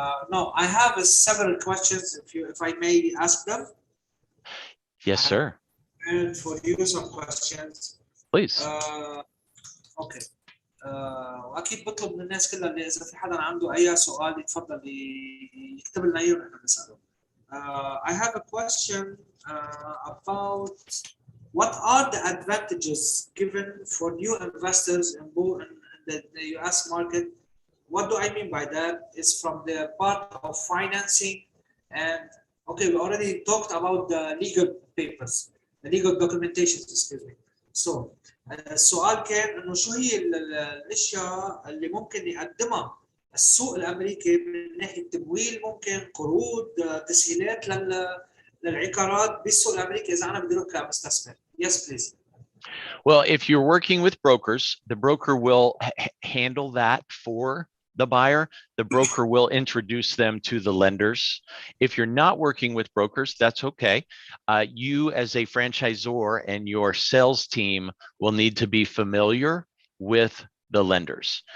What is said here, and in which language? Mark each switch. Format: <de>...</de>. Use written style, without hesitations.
<en>No, I have several questions. If I may ask them. Yes, sir. And for you some questions. Please. Okay.</en> <ar>واكيد بطلب من الناس كلها اللي اذا في حدا عنده اي سؤال يتفضل يكتب لنا اياه ونحن نساله.</ar> <en>I have a question about what are the advantages given for new investors in the US market. What do I mean by that is from the part of financing and Okay, we already talked about the legal papers, the legal documentations, excuse me.</en> <ar>So السؤال كان انه شو هي الاشياء اللي ممكن يقدمها السوق الامريكي من ناحيه تمويل، ممكن قروض، تسهيلات للعقارات بالسوق الامريكي اذا انا بدي اروح كمستثمر.</ar> <en>Yes, please. Well, if you're working with brokers, the broker will handle that for the buyer. The broker will introduce them to the lenders. If you're not working with brokers, that's okay. You as a franchisor and your sales team will need to be familiar with the lenders.</en>